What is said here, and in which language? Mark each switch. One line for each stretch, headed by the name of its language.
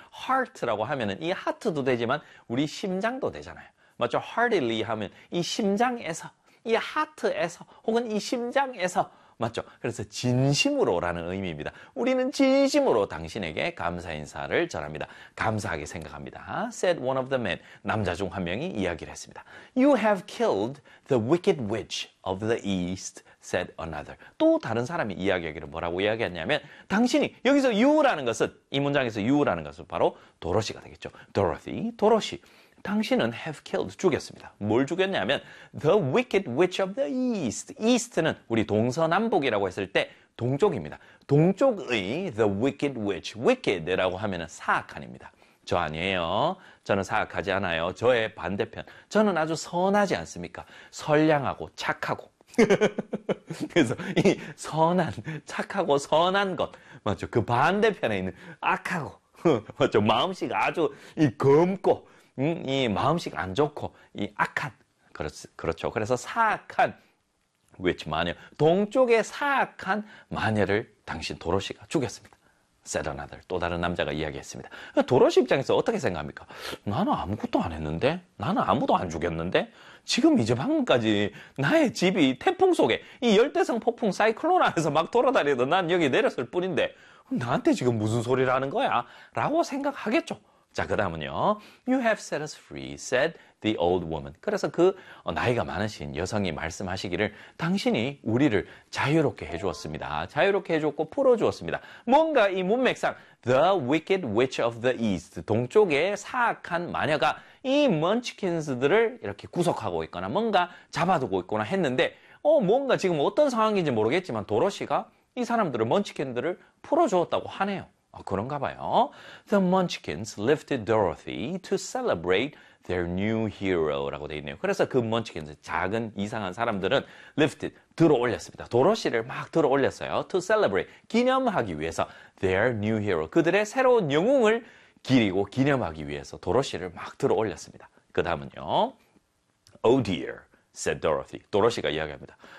Korean: Heart라고 하면은 이 하트도 되지만 우리 심장도 되잖아요. 맞죠? heartily 하면 이 심장에서, 이 하트에서, 혹은 이 심장에서, 맞죠? 그래서 진심으로라는 의미입니다. 우리는 진심으로 당신에게 감사 인사를 전합니다. 감사하게 생각합니다.
English: said one of the men,
Korean: 남자 중 한 명이 이야기를 했습니다.
English: You have killed the wicked witch of the east, said another.
Korean: 또 다른 사람이 이야기하기를 뭐라고 이야기했냐면 당신이 여기서 you라는 것은, 이 문장에서 you라는 것은 바로 도로시가 되겠죠. Dorothy, 도로시. 당신은
English: have killed,
Korean: 죽였습니다. 뭘 죽였냐면
English: the wicked witch of the east.
Korean: east는 우리 동서남북이라고 했을 때 동쪽입니다. 동쪽의
English: the wicked witch.
Korean: wicked라고 하면은 사악한입니다. 저 아니에요. 저는 사악하지 않아요. 저의 반대편. 저는 아주 선하지 않습니까? 선량하고 착하고. 그래서 이 선한, 착하고 선한 것. 맞죠? 그 반대편에 있는 악하고. 맞죠? 마음씨가 아주 이 검고. 이 마음씨가 안 좋고 이 악한, 그렇죠. 그래서 사악한 witch 마녀, 동쪽의 사악한 마녀를 당신 도로시가 죽였습니다.
English: said another,
Korean: 또 다른 남자가 이야기했습니다. 도로시 입장에서 어떻게 생각합니까? 나는 아무것도 안 했는데? 나는 아무도 안 죽였는데? 지금 이제 방금까지 나의 집이 태풍 속에 이 열대성 폭풍 사이클론 안에서 막 돌아다니던 난 여기 내렸을 뿐인데 나한테 지금 무슨 소리를 하는 거야? 라고 생각하겠죠. 자, 그 다음은요.
English: You have set us free, said the old woman.
Korean: 그래서 그 나이가 많으신 여성이 말씀하시기를 당신이 우리를 자유롭게 해주었습니다. 자유롭게 해줬고 풀어주었습니다. 뭔가 이 문맥상 the wicked witch of the east, 동쪽의 사악한 마녀가 이 먼치킨스들을 이렇게 구속하고 있거나 뭔가 잡아두고 있거나 했는데 뭔가 지금 어떤 상황인지 모르겠지만 도로시가 이 사람들을, 먼치킨들을 풀어주었다고 하네요. 그런가 봐요.
English: The Munchkins lifted Dorothy to celebrate their new hero
Korean: 라고 돼 있네요. 그래서 그 Munchkins, 작은 이상한 사람들은 lifted, 들어올렸습니다. 도로시를 막 들어올렸어요.
English: To celebrate,
Korean: 기념하기 위해서
English: their new hero,
Korean: 그들의 새로운 영웅을 기리고 기념하기 위해서 도로시를 막 들어올렸습니다. 그 다음은요.
English: Oh dear, said Dorothy.
Korean: 도로시가 이야기합니다.